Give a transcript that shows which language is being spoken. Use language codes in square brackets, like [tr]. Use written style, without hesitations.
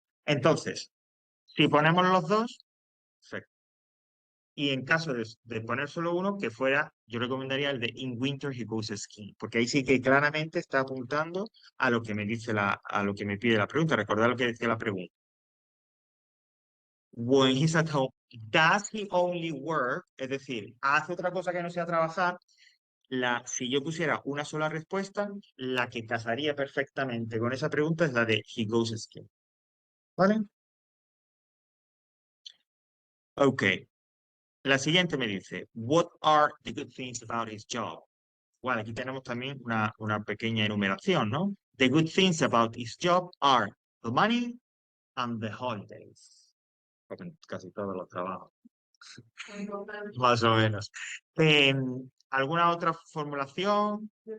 [es] Entonces, si ponemos los dos, perfecto. Y en caso de poner solo uno, que fuera, yo recomendaría el de [en] In Winter He Goes Skiing, [es] porque ahí sí que claramente está apuntando a lo que me dice a lo que me pide la pregunta. Recordad lo que decía la pregunta. [en] When he's at home, does he only work? [es] Es decir, ¿hace otra cosa que no sea trabajar? Si yo pusiera una sola respuesta, la que casaría perfectamente con esa pregunta es la de [en] he goes skiing. [es] ¿Vale? Ok. La siguiente me dice, [en] what are the good things about his job? [es] Bueno, aquí tenemos también una pequeña enumeración, ¿no? [en] The good things about his job are the money and the holidays. [es] Como en casi todos los trabajos. Más o menos. ¿Alguna otra formulación?